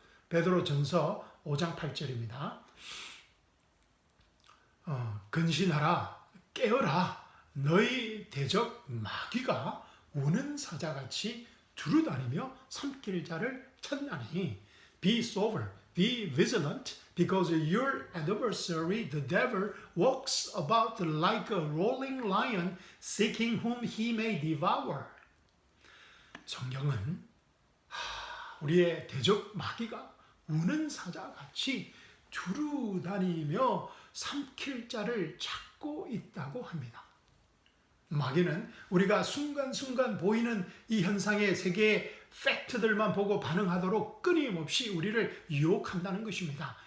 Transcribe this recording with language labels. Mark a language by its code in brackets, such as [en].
[ko] 베드로전서 5장 8절입니다. 근신하라, 깨어라, 너희 대적 마귀가 우는 사자같이 두루다니며 삼킬 자를 찾나니. [en] Be sober, be vigilant, because your adversary, the devil, walks about like a rolling lion, seeking whom he may devour. [ko] 성경은 우리의 대적 마귀가 우는 사자같이 두루다니며 삼킬 자를 찾고 있다고 합니다. 마귀는 우리가 순간순간 보이는 이 현상의 세계의 팩트들만 보고 반응하도록 끊임없이 우리를 유혹한다는 것입니다.